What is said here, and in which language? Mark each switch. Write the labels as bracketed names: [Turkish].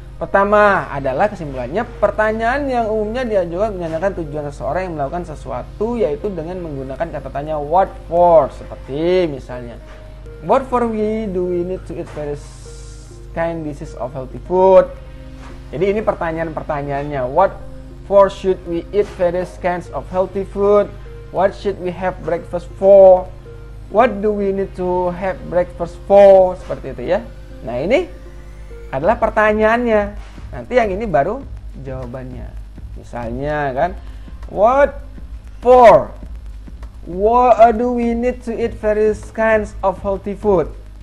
[Indonesian] Pertama adalah kesimpulannya, pertanyaan yang umumnya diajukan menanyakan tujuan seseorang yang melakukan sesuatu, yaitu dengan menggunakan kata tanya what for. Seperti misalnya, [English] what for do we need to eat various kind dishes of healthy food. [Indonesian] Jadi ini pertanyaan-pertanyaannya. [English] What for should we eat various kinds of healthy food? What should we have breakfast for? What do we need to have breakfast for? [Indonesian] Seperti itu ya. Nah ini adalah pertanyaannya. Nanti yang ini baru jawabannya. Misalnya kan, [English] what for? What do we need to eat various kinds of healthy food?